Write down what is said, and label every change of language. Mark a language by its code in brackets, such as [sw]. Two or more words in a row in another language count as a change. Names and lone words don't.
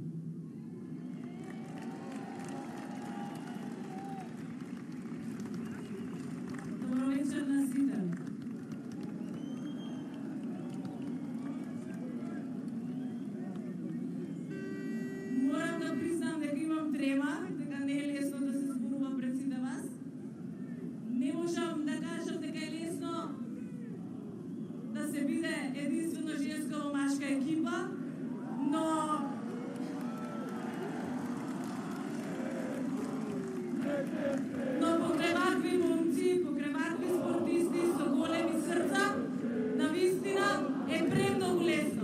[mk] Добро вечер на сите. Морам да признам, да имам трема, така не е лесно да се зборувам пред сите вас. Не можам да кажам дека е лесно да се биде единствено женско-машка екипа, но покрај вакви момци, покрај вакви спортисти со големи срца, навистина е премногу лесно.